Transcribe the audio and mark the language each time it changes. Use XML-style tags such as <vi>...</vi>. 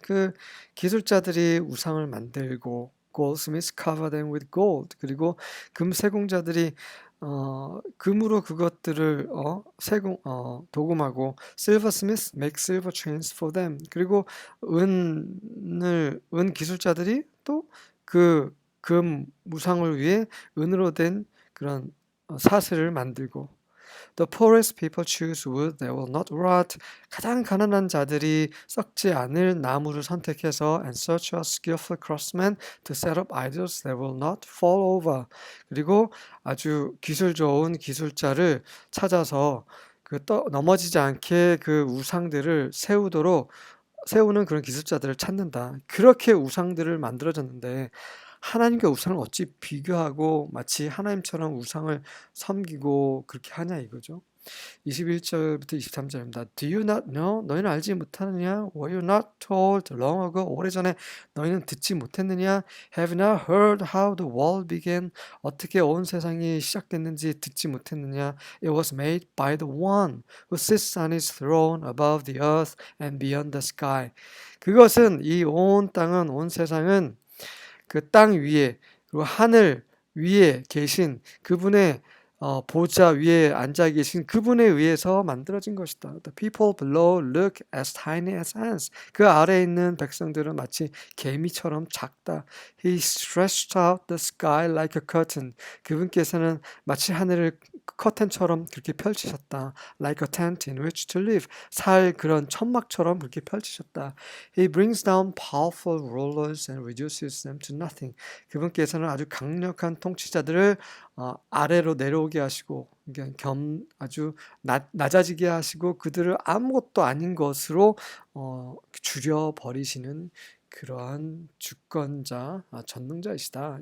<ko>그 기술자들이 우상을 만들고</ko> <en>goldsmiths cover them with gold.</en> <ko>그리고 금세공자들이 금으로 그것들을 도금하고</ko> <en>silversmiths make silver chains for them.</en> <ko>그리고 은 기술자들이 또 금 우상을 위해 은으로 된 그런 사슬을 만들고</ko> <en>The poorest people choose wood that will not rot.</en> <ko>가장 가난한 자들이 썩지 않을 나무를 선택해서</ko> <en>and such a skillful craftsman to set up idols that will not fall over.</en> <ko>그리고 아주 기술 좋은 기술자를 찾아서 넘어지지 않게 그 우상들을 세우는 그런 기술자들을 찾는다. 그렇게 우상들을 만들어졌는데 하나님과 우상을 어찌 비교하고 마치 하나님처럼 우상을 섬기고 그렇게 하냐 이거죠. 21절부터 23절입니다.</ko> <en>Do you not know?</en> <ko>너희는 알지 못하느냐?</ko> <en>Were you not told long ago?</en> <ko>오래전에 너희는 듣지 못했느냐?</ko> <en>Have you not heard how the world began?</en> <ko>어떻게 온 세상이 시작됐는지 듣지 못했느냐?</ko> <en>It was made by the one who sits on his throne above the earth and beyond the sky.</en> <ko>그것은 이 온 땅은 온 세상은 그 땅 위에 그리고 하늘 위에 계신 그분의 보좌 위에 앉아 계신 그분에 의해서 만들어진 것이다.</ko> <en>The people below look as tiny as ants.</en> <ko>그 아래에 있는 백성들은 마치 개미처럼 작다.</ko> <en>He stretched out the sky like a curtain.</en> <ko>그분께서는 마치 하늘을 커튼처럼 그렇게 펼치셨다.</ko> <en>Like a tent in which to live.</en> <ko>살 그런 천막처럼 그렇게 펼치셨다.</ko> <en>He brings down powerful rulers and reduces them to nothing.</en> <ko>그분께서는 아주 강력한 통치자들을 아래로 내려오게 하시고 아주 낮아지게 하시고 그들을 아무것도 아닌 것으로 줄여버리시는 그러한 주권자, 전능자이시다.</ko>